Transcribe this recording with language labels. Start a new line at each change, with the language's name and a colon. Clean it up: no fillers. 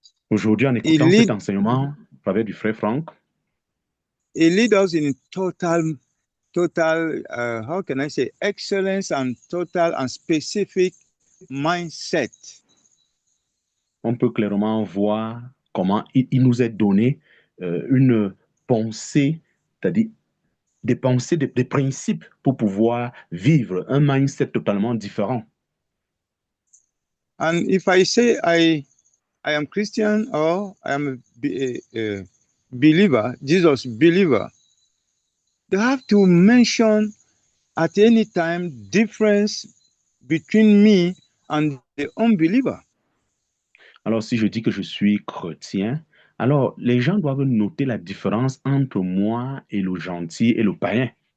French: Aujourd'hui, en écoutant cet enseignement à travers du frère Frank,
English: it leads us in total, how can I say, excellence and total and specific mindset.
French: On peut clairement voir comment il nous est donné une pensée, c'est-à-dire des pensées, des principes pour pouvoir vivre un mindset totalement différent.
English: And if I say I am Christian or I am a believer, Jesus believer, they have to mention at any time difference between me and the unbeliever.
French: Alors, si je dis que je suis chrétien, alors les gens doivent noter la différence entre moi et le gentil et le païen.